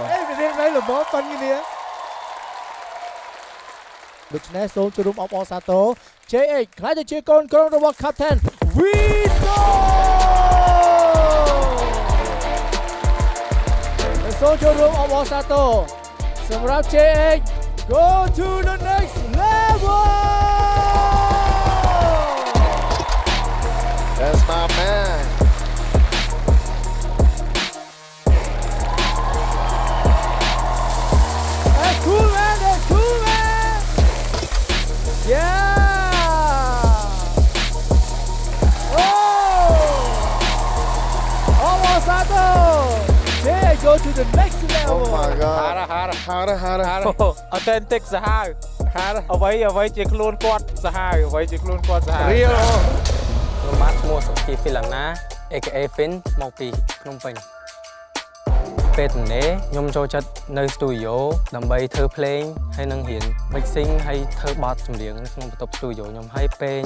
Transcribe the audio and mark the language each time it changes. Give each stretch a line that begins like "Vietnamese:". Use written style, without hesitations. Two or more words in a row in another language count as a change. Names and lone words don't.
Khmer: អេវារៀងនៅរបបប៉ុនគ្នាដូច្នេះសូមចូលរួមអបអរសាទរ JX ខ្លាចទៅជាកូនក្រុមរបស់ Captain Vito សូមចូលរួមអបអរសាទរសម្រាប់ JX
English: Go to the next level That's my man That's cool man Yeah Oh almost Sato Yeah go to the next level Oh my god
Khmer: ហារ authentic សាហាវអ្វីជាខ្លួនគាត់សាហាវអ្វីជាខ្លួនគាត់សាហាវ
English: Real
Khmer: ខ្ញុំបាទឈ្មោះសុគីហ្វីឡាណា AKA Fin មកពីភ្នំពេញពេលទំនេរខ្ញុំចូលចិត្តនៅ studio ដើម្បីធ្វើភ្លេងហើយនឹងរៀន mixing ហើយធ្វើបទចម្រៀងនៅក្នុងបន្ទប់ studio ខ្ញុំហើយពេលខ្ញុំ